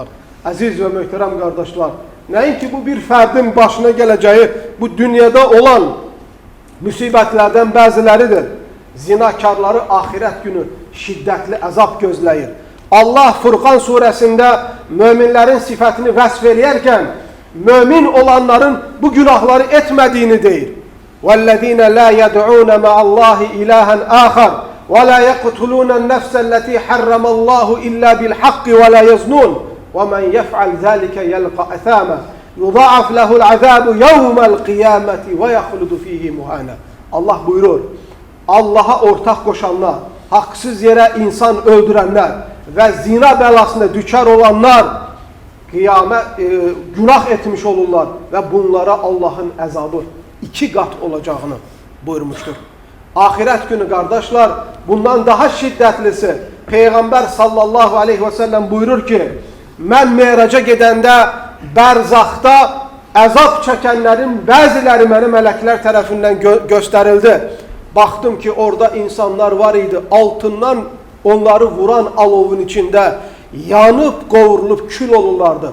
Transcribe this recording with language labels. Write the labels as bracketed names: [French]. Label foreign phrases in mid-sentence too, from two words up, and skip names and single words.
[Azerbaijani] Əziz və möhtərəm qardaşlar, nəinki bu bir fərdin başına gələcəyi bu dünyada olan müsibətlərdən bəziləridir. Zinakarları axirət günü şiddətli əzab gözləyir. Allah Furqan surəsində möminlərin sifətini vəsf eləyərkən mömin olanların bu günahları etmədiyini deyir. [Arabic] وَالَّذ۪ينَ لَا يَدْعُونَ مَعَ اللّٰهِ إِلَٰهًا آخَرَ وَلَا يَقْتُلُونَ النَّفْسَ الَّتِي حَرَّمَ اللّٰهُ إِلَّا بِالْحَقِّ وَلَا يَزْنُونَ وَمَنْ يَفْعَلْ ذَلِكَ يَلْقَ أَثَامًا يُضَاعَفْ لَهُ الْعَذَابُ يَوْمَ الْقِيَامَةِ وَيَخْلُدُ فِيهِ مُهَانًا. [Turkish] Allah buyurur, Allah'a ortak koşanlar, haksız yere insan öldürenler ve zina belasına düçar olanlar günah etmiş olurlar ve bunlara Allah'ın əzabı 2 qat olacağını buyurmuştur. Ahiret günü kardeşler bundan daha [Azerbaijani] şiddətlisi Peygamber [Arabic] صلى الله عليه وسلم [Azerbaijani] buyurur ki, mən meyraca gedəndə bərzaqda əzab çəkənlərin bəziləri mənə mələklər tərəfindən göstərildi. Baxdım ki orada insanlar var idi, altından onları vuran alovun içində yanıb, qovurulub kül olurlardı.